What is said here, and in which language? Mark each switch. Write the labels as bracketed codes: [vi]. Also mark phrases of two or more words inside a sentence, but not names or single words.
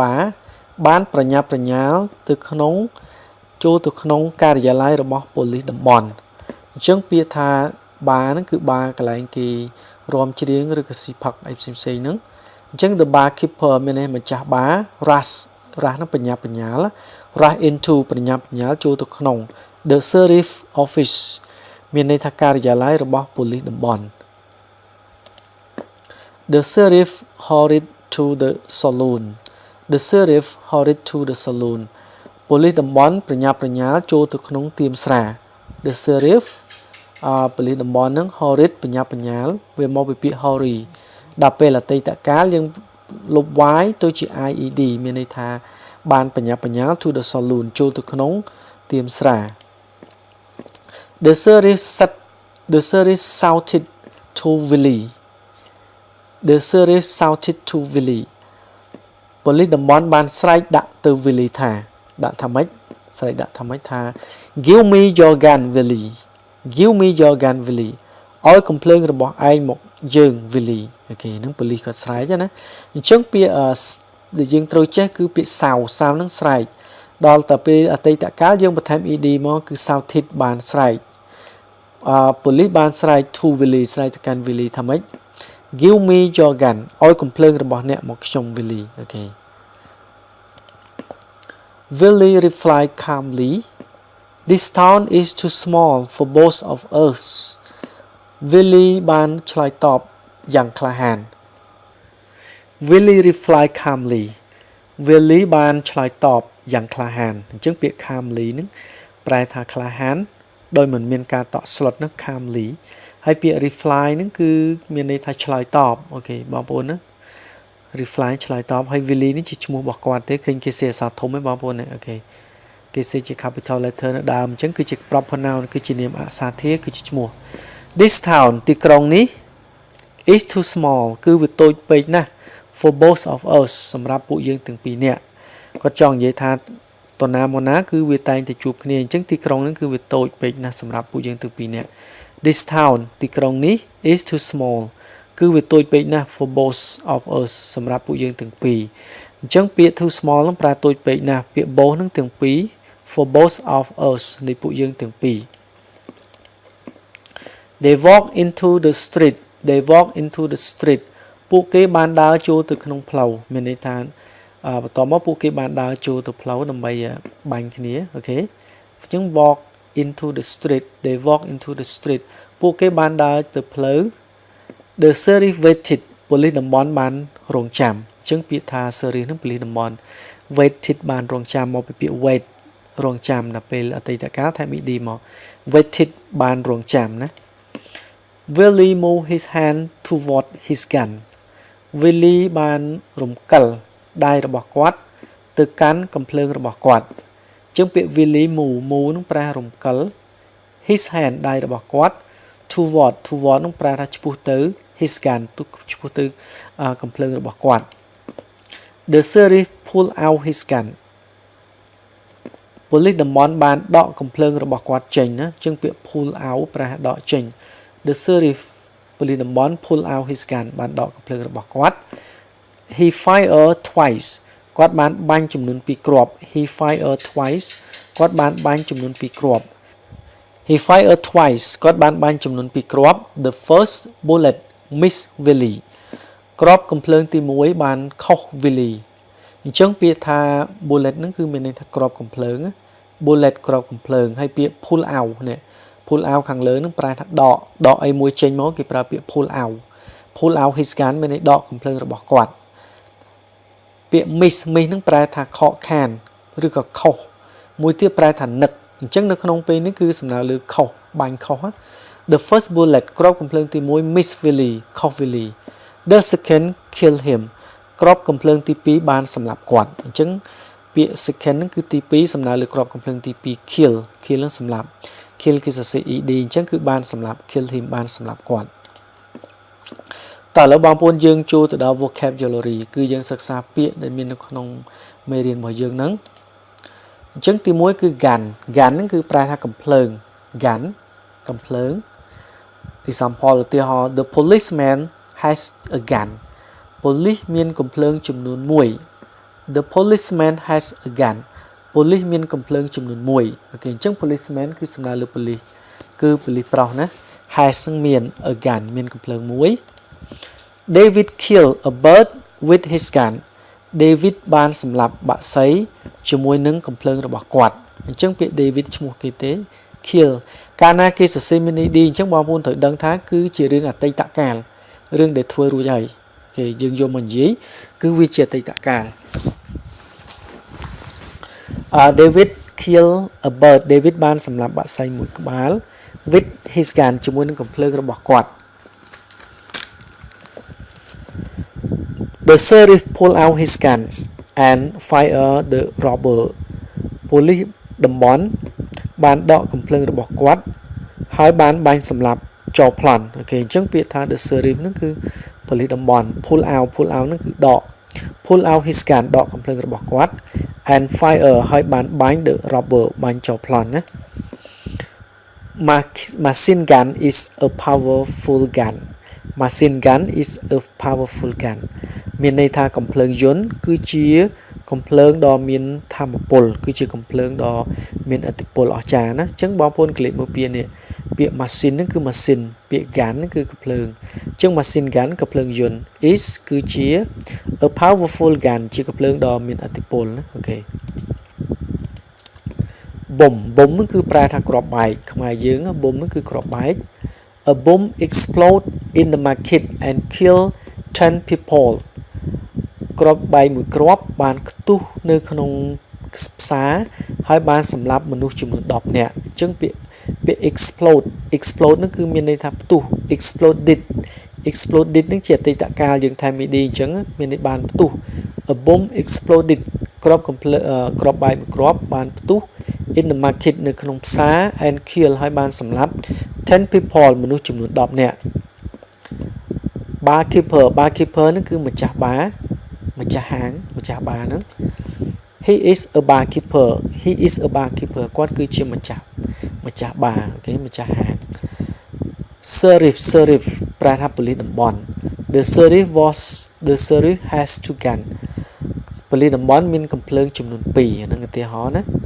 [km] បារបានប្រញាប់ប្រញាល់ចូលទៅក្នុងការិយាល័យរបស់ប៉ូលីសតំបន់អញ្ចឹងពាក្យថាបារហ្នឹងគឺបារកន្លែងគេរាំច្រៀងឬក៏ស៊ីផឹកអីផ្សេងៗហ្នឹងអញ្ចឹង [en] the barkeeper [km] មានន័យម្ចាស់បារ rush ហ្នឹងប្រញាប់ប្រញាល់ [en] rush into [km] ប្រញាប់ប្រញាល់ចូលទៅក្នុង [en] the sheriff office [km] មានន័យថាការិយាល័យរបស់ប៉ូលីសតំបន់ [en] The sheriff hurried to the saloon [km] ប៉ូលីសតំបន់ប្រញាប់ប្រញាល់ចូលទៅ ក្នុងទៀមស្រា [en] The sheriff [km] ប៉ូលីសតំបន់នឹង hurried ប្រញាប់ប្រញាល់វាមកពីពាក្យ hurry ដល់ពេលអតីតកាលយើងលុប y ទៅជា ied មានន័យថាបានប្រញាប់ប្រញាល់ [en] to the saloon [km] ចូលទៅក្នុងទៀមស្រា [en] The sheriff shouted to Willy [km] ប៉ូលីសតំបន់បានស្រែកដាក់ទៅ Willy ថាដាក់ថាម៉េចស្រែកដាក់ថាម៉េចថា [en] Give me your gun Willy [km] ឲ្យកំភ្លើងរបស់ឯងមកយើង Willy អូខេហ្នឹងប៉ូលីសគាត់ស្រែកណាអញ្ចឹងពាក្យដែលយើងត្រូវចេះគឺពាក្យ sound ហ្នឹងស្រែកដល់តែពេលអតីតកាលយើងបន្ថែម ed មកគឺ shouted បានស្រែកប៉ូលីសបានស្រែក [en] to Willy [km] ស្រែកទៅកាន់ Willy ថាម៉េច [en] Give me your gun [km] ឲ្យកំភ្លើងរបស់អ្នកមកខ្ញុំ Willy អូខេ [en] Willy replied calmly This town is too small for both of us [km] Willy បានឆ្លើយតបយ៉ាងក្លាហាន [en] Willy replied calmly [km] Willy បានឆ្លើយតបយ៉ាងក្លាហានអញ្ចឹងពាក្យ calmly ហ្នឹងប្រែថាក្លាហានដោយមិនមានការតក់ស្លុតហ្នឹង calmly ហើយពាក្យ reply ហ្នឹងគឺមានន័យថាឆ្លើយតបអូខេបងប្អូនណា reply ឆ្លើយតបហើយ Willy នេះជាឈ្មោះរបស់គាត់ទេឃើញគេសេអក្សរធំហ្នឹងបងប្អូនណាអូខេ គេសេជា [en] capital letter [km] នៅដើមអញ្ចឹងគឺជា [en] proper noun [km] គឺជានាមអក្សរធាតុគឺជាឈ្មោះ [en] This town [km] ទីក្រុងនេះ [en] is too small [km] គឺវាតូចពេកណាស់ [en] for both of [km] us សម្រាប់ពួកយើងទាំងពីរនាក់គាត់ចង់និយាយថាតណាមកណាគឺវាតែងតែជួបគ្នាអញ្ចឹងទីក្រុងហ្នឹងគឺវាតូចពេកណាស់សម្រាប់ពួកយើងទាំងពីរនាក់ [en] This town [km] ទីក្រុងនេះ [en] is too small [km] គឺវាតូចពេកណាស់ [en] for both of us [km] សម្រាប់ពួកយើងទាំងពីរអញ្ចឹងពាក្យ [en] too small [km] ហ្នឹងប្រើតូចពេកណាស់ពាក្យ both ហ្នឹងទាំងពីរ [en] for both of us [km] នៃពួកយើងទាំងពីរ [en] They walk into the street [km] ពួកគេបានដើរចូលទៅក្នុងផ្លូវមានន័យថាបន្តមកពួកគេបានដើរចូលទៅផ្លូវដើម្បីបាញ់គ្នាអូខេអញ្ចឹង [en] walk into the street they walk into the street [km] ពួកគេបានដើរទៅផ្លូវ [en] the sheriff waited [km] ប៉ូលីសតំបន់បានរងចាំអញ្ចឹងពាក្យថា sheriff នឹងប៉ូលីសតំបន់ waited បានរងចាំមកពីពាក្យ wait រងចាំដល់ពេលអតីតកាលថែ ម ed មក waited បានរងចាំណា [en] Willy moved his hand toward his gun [km] Willy បានរំកិលដៃរបស់គាត់ទៅកាន់កំភ្លើងរបស់គាត់អញ្ចឹងពាក្យ [en] Willy move [km] នឹងប្រែរំកិល [en] his hand [km] ដៃរបស់គាត់ toward នឹងប្រែថាឆ្ពោះទៅ [en] his gun [km] ឆ្ពោះទៅកំភ្លើងរបស់គាត់ [en] The sheriff pulled out his gun [km] ប៉ូលីសតំបន់បានដកកំភ្លើងរបស់គាត់ចេញណាអញ្ចឹងពាក្យ [en] pull out [km] ប្រែដកចេញ [en] The sheriff [km] ប៉ូ លីសតំបន់ [en] pull out his gun [km] បានដកកំភ្លើងរបស់គាត់ [en] He fired twice [km] គាត់បានបាញ់ចំនួន2គ្រាប់ [en] He fired twice [km] គាត់បានបាញ់ចំនួន2គ្រាប់ [en] He fired twice [km] គាត់បានបាញ់ចំនួន2គ្រាប់ [en] The first bullet missed Willy [km] គ្រាប់កំភ្លើងទី1បានខុស Willy អញ្ចឹងពាក្យថា bullet ហ្នឹងគឺមានន័យថាគ្រាប់កំ ភ្លើង bullet គ្រាប់កំភ្លើងហើយពាក្យ [en] pull out [km] នេះ [en] pull out [km] ខាងលើហ្នឹងប្រែថាដកអីមួយចេញមកគេប្រើពាក្យ [en] pull out his gun [km] មានន័យដកកំភ្លើងរបស់គាត់ពាក្យ miss ហ្នឹងប្រែថាខកខានឬក៏ខុសមួយទៀតប្រែថានឹកអញ្ចឹងនៅក្នុងពេលនេះគឺសំដៅលើខុសបាញ់ខុស [en] The first bullet [km] គ្រាប់កំភ្លើងទី1 [en] miss Willy [km] ខុស Willy [en] The second kill him [km] គ្រាប់កំភ្លើងទី2បានសម្លាប់គាត់អញ្ចឹងពាក្យ second ហ្នឹងគឺទី2សំដៅលើគ្រាប់កំភ្លើងទី2 kill នឹងសម្លាប់ kill គឺសរសេរ ed អញ្ចឹងគឺបានសម្លាប់ [en] kill him [km] បានសម្លាប់គាត់តើឥ ឡូវបងប្អូនយើងចូលទៅដល់ vocabulary គឺយើងសិក្សាពាក្យដែលមាននៅក្នុងមេរៀនរបស់យើងហ្នឹងអញ្ចឹងទី1គឺ gun ហ្នឹងគឺប្រែថាកំភ្លើង gun កំភ្លើង [en] example ឧទាហរណ៍ The policeman has a gun [km] ប៉ូលីសមានកំភ្លើងចំនួន1 [en] The policeman has a gun [km] ប៉ូលីសមានកំ ភ្លើងចំនួន1អូខេអញ្ចឹង policeman គឺសំដៅលើប៉ូលីសគឺប៉ូលីសប្រុសណា has នឹងមាន [en] a gun [km] មានកំភ្លើង1 [en] David killed a bird with his gun [km] David បានសម្លាប់បក្សីជាមួយនឹងកំភ្លើងរបស់គាត់អញ្ចឹងពាក្យ David ឈ្មោះគេទេ kill កាលណាគេសរសេរ [en] mini d [km] អញ្ចឹងបងប្អូនត្រូវដឹងថាគឺជារឿងអតីតកាលរឿងដែលធ្វើរួចហើយគេយើងយកមកនិយាយគឺវាជាអតីតកាល [en] David kill a bird [km] David បានសម្លាប់បក្សីមួយក្បាល [en] with his gun [km] ជាមួយនឹងកំភ្លើងរបស់គាត់ The [en] sheriff pulled out his guns and fired the robber [km] ប៉ូលីសតំបន់បានដកកំភ្លើងរបស់គាត់ហើយបានបាញ់សម្លាប់ចោរប្លន់អូខេអញ្ចឹងពាក្យថា [en] the sheriff [km] ហ្នឹងគឺប៉ូលីសតំបន់ [en] pull out [km] ហ្នឹងគឺដក [en] pull out his gun [km] ដកកំភ្លើងរបស់គាត់ [en] and fire [km] ហើយបានបាញ់ [en] the robber [km] បាញ់ចោរប្លន់ណា [en] Machine gun is a powerful gun Machine gun is a powerful gun [km] មានន័យថាកំភ្លើងយន្តគឺជាកំភ្លើងដ៏មានថាមពលគឺជាកំភ្លើងដ៏មានឥទ្ធិពលអស្ចារ្យណាអញ្ចឹងបងប្អូនក្លេកមើលពាក្យនេះពាក្យ machine ហ្នឹងគឺ machine ពាក្យ gun ហ្នឹងគឺកំភ្លើងអញ្ចឹង [en] machine gun [km] កំភ្លើងយន្ត is គឺជា [en] a powerful gun [km] ជាកំភ្លើងដ៏មានឥទ្ធិពលណាអូខេ bomb ហ្នឹងគឺប្រែថាគ្រាប់បែកខ្មែរយើង bomb ហ្នឹងគឺគ្រាប់បែក [en] A bomb explode in the market and kill [km] 10 people គ្រាប់បែកមួយគ្រាប់បានខ្ទុះនៅក្នុងផ្សារហើយបានសម្លាប់មនុស្ស ចំនួន10នាក់អញ្ចឹងពាក្យ explode ហ្នឹងគឺមានន័យថាផ្ទុះ exploded ហ្នឹងជាអតីតកាលយើងថែម ed អញ្ចឹងមានន័យបានផ្ទុះ [en] A bomb exploded [km] គ្រាប់បែកមួយគ្រាប់បានផ្ទុះ [en] in the market [km] នៅក្នុងផ្សារ [en] and kill [km] ហើយបានសម្លាប់ 10 people មនុស្សចំនួន10នាក់ barkeeper ហ្នឹងគឺម្ចាស់បារ ម្ចាស់ហាងម្ចាស់បារហ្នឹង [en] he is a barkeeper [km] គាត់គឺជាម្ចាស់បារអូខេម្ចាស់ហាង sheriff ប្រែថាប៉ូលីសតំបន់ [en] the sheriff has two gun [km] ប៉ូលីសតំបន់មានកំភ្លើងចំនួន2ហ្នឹងឧទាហរណ៍ណា